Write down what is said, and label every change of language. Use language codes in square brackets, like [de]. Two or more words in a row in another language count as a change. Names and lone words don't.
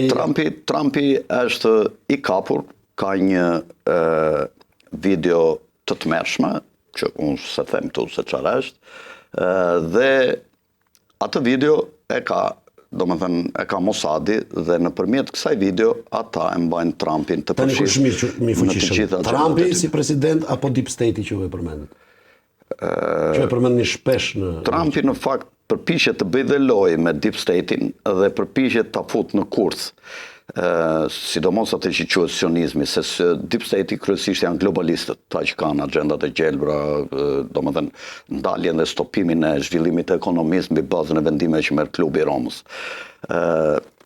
[sq] Trumpi është i kapur, ka një video të tmerrshme që unë se them këtu se çfarë është, dhe atë video e ka Mossadi dhe nëpërmjet kësaj video ata e mbajnë Trumpin të përfshirë. Trumpi si president apo [en] deep state [sq] që e përmendet? Që e përmendni shpesh në... Trumpi në fakt përpiqet të bëjë dhe lojë me [en] deep state- [sq] in dhe përpiqet ta futë në kurth. Sidomos atë që quhet sionizmi, se [en] deep state [sq] kryesisht janë globalistët, ta që kanë agjendat e gjelbra, domethënë ndaljen dhe stopimin e zhvillimit të ekonomisë mbi bazën e vendimeve që merr klubi i Romës.